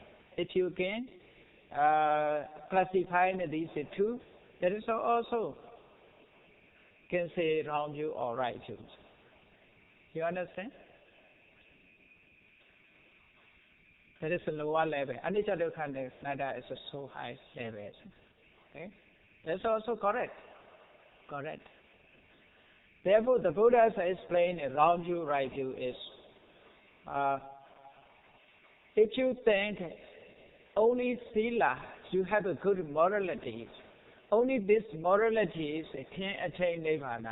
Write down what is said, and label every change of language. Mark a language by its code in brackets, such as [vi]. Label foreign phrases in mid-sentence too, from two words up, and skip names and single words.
[en] If you can classify these two, that is also can say wrong you or right you. You understand? That is a lower level. [pi] Anicca dukkha anatta [en] is a so high level. Okay? That's also correct. Correct. Therefore, the Buddhas explain wrong you, right you is, if you think only sila, you have a good morality, only these moralities can attain nirvana.